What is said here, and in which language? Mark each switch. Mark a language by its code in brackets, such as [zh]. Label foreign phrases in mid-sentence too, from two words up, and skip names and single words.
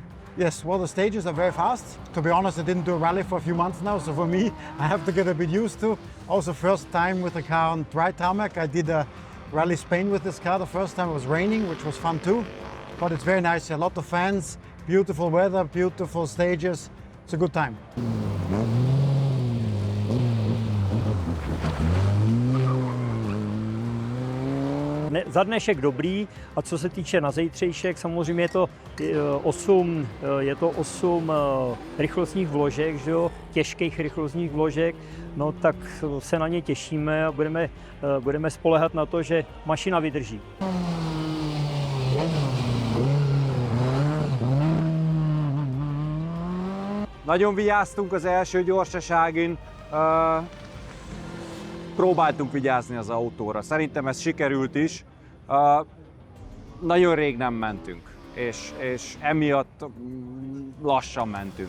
[en] Yes, well, the stages are very fast. To be honest, I didn't do a rally for a few months now, so for me, I have to get a bit used to. Also, first time with the car on dry tarmac. I did a Rally Spain with this car. The first time it was raining, which was fun too. But it's very nice, a lot of fans, beautiful weather, beautiful stages. It's a good time. [cs] Za dnešek dobrý, a co se týče na zítřejšek, samozřejmě je to 8 rychlostních vložek, že jo, těžkých rychlostních vložek, no tak se na ně těšíme a budeme spoléhat na to, že mašina vydrží. [hu] Nagyon vigyáztunk az első gyorsaságin, próbáltunk vigyázni az autóra. Szerintem ez sikerült is. Nagyon rég nem mentünk, és emiatt lassan mentünk.